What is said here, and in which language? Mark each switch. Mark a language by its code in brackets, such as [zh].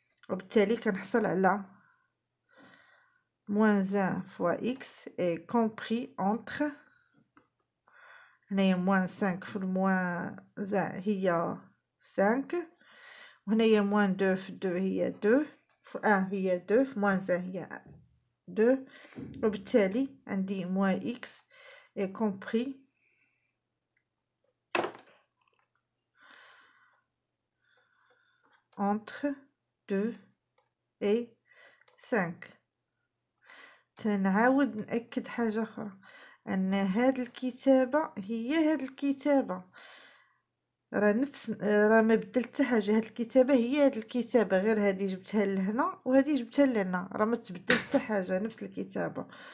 [ar] وبالتالي كنحصل على [fr] moins 1 fois x est compris entre، [ar] هنايا moins 5 في الموان 1 هي 5، وهنايا moins 2 في 2 هي 2، في 1 هي 2، في moins 1 هي 2. وبالتالي عندي [fr] moins x est compris entre 2 et 5. [ar] تنعاود نأكد حاجة أخرى، أن هاد الكتابة هي هاد الكتابة، راه نفس راه ما بدلت حتى حاجة. هاد الكتابة هي هاد الكتابة، غير هادي جبتها لهنا وهادي جبتها لهنا، راه ما تبدلت حتى حاجة، نفس الكتابة.